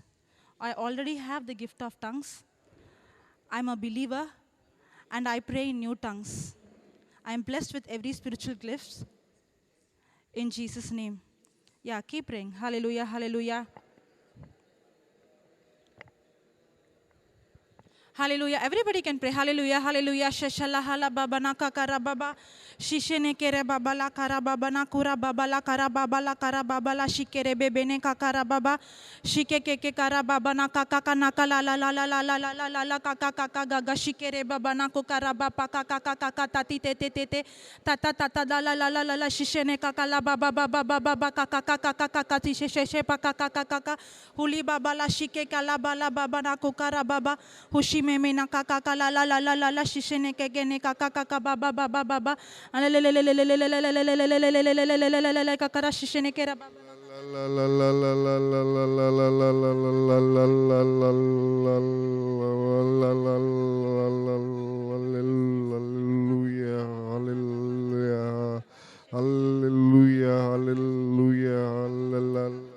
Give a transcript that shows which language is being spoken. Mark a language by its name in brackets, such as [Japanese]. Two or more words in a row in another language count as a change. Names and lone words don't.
[English] I already have the gift of tongues. I'm a believer and I pray in new tongues. I am blessed with every spiritual gift. In Jesus' name. Yeah, keep praying. Hallelujah, hallelujah. Hallelujah. Everybody can pray. Hallelujah. Hallelujah. Shashala hala baba na kakara baba. Shishene kere baba la kara baba na kura baba la kara baba la kara baba la shikere bebe ne kakara baba. Shike keke kara baba na kakaka na kala la la la la la la la la la kaka kaka gaga shikere baba na kukara baba kaka kaka tati te te te te tata tata la la la la la la shishene kakala baba baba baba kaka kaka kaka kati sheshe pa kaka kaka huli baba la shike kala bala baba na kukara baba hushi meme na kaka kala la la la la la shishene kegene kaka kaka baba baba baba kakara shishene kera baba Hallelujah, hallelujah, hallelujah.